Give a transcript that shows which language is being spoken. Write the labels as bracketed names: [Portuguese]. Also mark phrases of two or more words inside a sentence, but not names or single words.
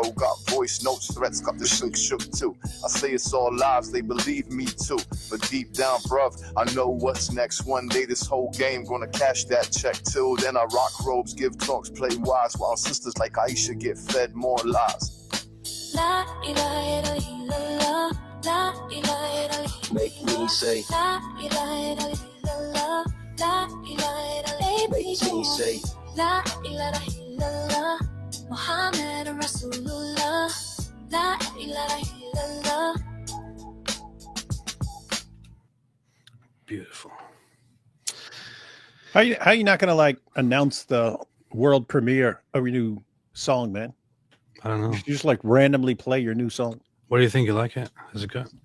[English] Got voice notes, threats, got the shook too. I say it's all lies, they believe me too. But deep down, bruv, I know what's next. One day this whole game gonna cash that check. Till then I rock robes, give talks, play wise. While sisters like Aisha get fed more lies. [Arabic] لا إله إلا الله. لا إله إلا الله. [English] Make me say. [Arabic] لا إله إلا الله. لا إله إلا الله. [English] Make me say. [Arabic] لا إله إلا الله. محمد رسول الله. لا إله إلا الله. [English] Beautiful. How you not gonna like announce the world premiere of your new song, man? I don't know. You just like randomly play your new song. What do you think? You like it? Is it good?